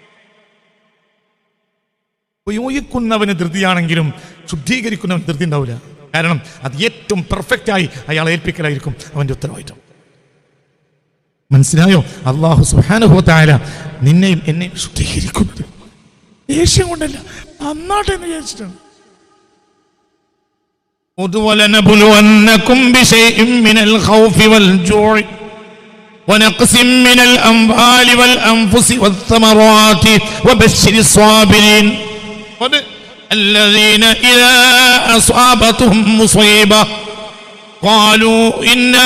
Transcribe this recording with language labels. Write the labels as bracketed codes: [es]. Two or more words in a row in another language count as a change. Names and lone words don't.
[ml] ഉപയോഗിക്കുന്നവന് ധൃതിയാണെങ്കിലും ശുദ്ധീകരിക്കുന്നവന് ധൃതി ഉണ്ടാവില്ല. കാരണം അത് ഏറ്റവും പെർഫെക്റ്റായി അയാൾ ഏൽപ്പിക്കലായിരിക്കും അവൻ്റെ ഉത്തരവാദിത്വം. മനസ്സിലായോ? അല്ലാഹു [ar] سبحانه وتعالى [ml] നിന്നെയും എന്നെയും ശുദ്ധീകരിക്കുന്നത് ദേഷ്യം കൊണ്ടല്ല, നന്നാട്ടെ എന്ന് വിചാരിച്ചിട്ടാണ്. [ar] وَلَنَبْلُوَنَّكُمْ بِشَيْءٍ مِّنَ الْخَوْفِ وَالْجُوعِ وَنَقْصٍ مِّنَ الْأَمْوَالِ وَالْأَنفُسِ وَالثَّمَرَاتِ وَبَشِّرِ الصَّابِرِينَ الَّذِينَ إِذَا أَصَابَتْهُمْ مُصِيبَةٌ قَالُوا إِنَّا